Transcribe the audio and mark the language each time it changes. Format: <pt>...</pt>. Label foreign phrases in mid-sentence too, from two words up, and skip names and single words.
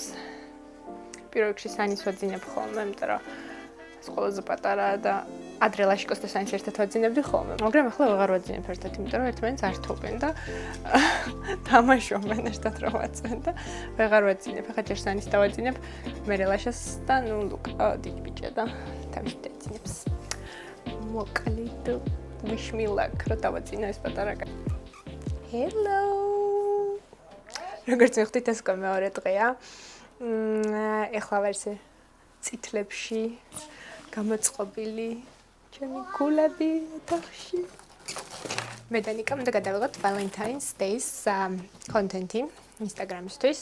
<ka>პირველ რიგში სანის ვაძინებ ხოლმე, იმიტომ რომ ეს ყველაზე პატარაა და ადრე ლაშიკოს და სანის ერთად ვაძინებდი ხოლმე. მაგრამ ახლა ვეღარ ვაძინებ ერთად, იმიტომ რომ ერთმანეთს არ თობენ და თამაშობენ ერთად რომ ვაწვენ და ვეღარ ვაძინებ. ახლა ჯერ სანის დავაძინებ, მერე ლაშას და ნუ ლუკა დიდი ბიჭია და თავის დაიძინებს. მოკლედ</ka> <en>wish me luck</en> <ka>რომ დავაძინო ეს პატარა კაცი. Hello. როგორც ვიხდით ეს მეორე დღეა. ეხლა ვარსე წითლებში გამოწყობილი ჩემი გულები ოთახში. მე და ნიკამ უნდა გადავიღოთ Valentine's Day-ს კონტენტი Instagram-ისთვის.</ka>